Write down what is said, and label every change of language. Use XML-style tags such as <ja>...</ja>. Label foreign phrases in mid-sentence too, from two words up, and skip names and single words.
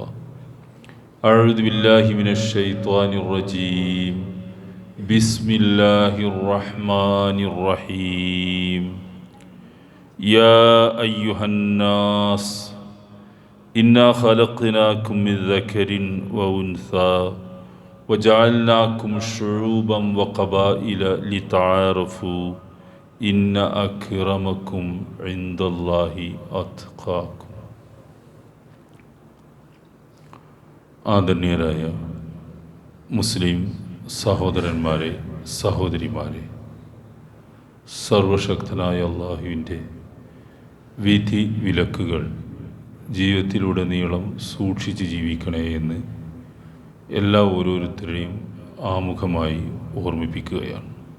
<ar>أعوذ بالله من الشيطان الرجيم بسم الله الرحمن الرحيم يا أيها الناس إنا خلقناكم من ذكر وأنثى وجعلناكم شعوبا وقبائل لتعارفوا إن أكرمكم عند الله أتقاكم.</ar> <ml>ആദരണീയരായ മുസ്ലിം സഹോദരന്മാരെ, സഹോദരിമാരെ, സർവശക്തനായ അള്ളാഹുവിൻ്റെ വിധി വിലക്കുകൾ ജീവിതത്തിലുടനീളം സൂക്ഷിച്ച് ജീവിക്കണേ എന്ന് എല്ലാ ഓരോരുത്തരെയും ആമുഖമായി ഓർമ്മിപ്പിക്കുകയാണ്.</ml>